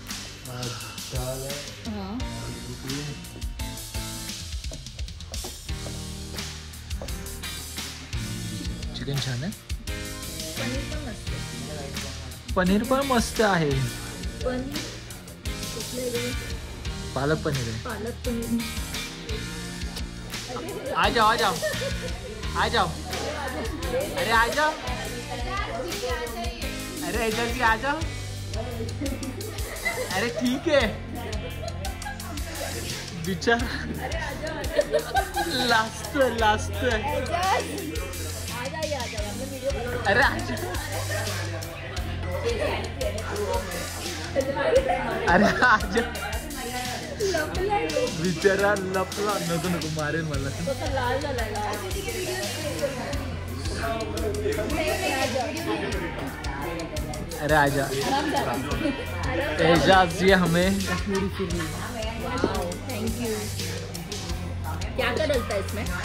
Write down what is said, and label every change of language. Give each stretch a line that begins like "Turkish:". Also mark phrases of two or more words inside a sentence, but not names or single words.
Marathi: चिकन छान आहे. पनीर पण मस्त आहे. पालक पनीर आहे.
Hindi: आ जाओ आ जाओ आ जाओ. अरे आ जाओ. अरे जल्दी आ जाओ. अरे ठीक है. बिचारा लास्ट. अरे आ जाओ. अरे आ जाओ.
Marathi: बिचारा लपला. नको मारेल मला.
Hindi: अरे आजा. एजाज जी हमें.
English: thank you.
Hindi: क्या क्या डलता है इसमें?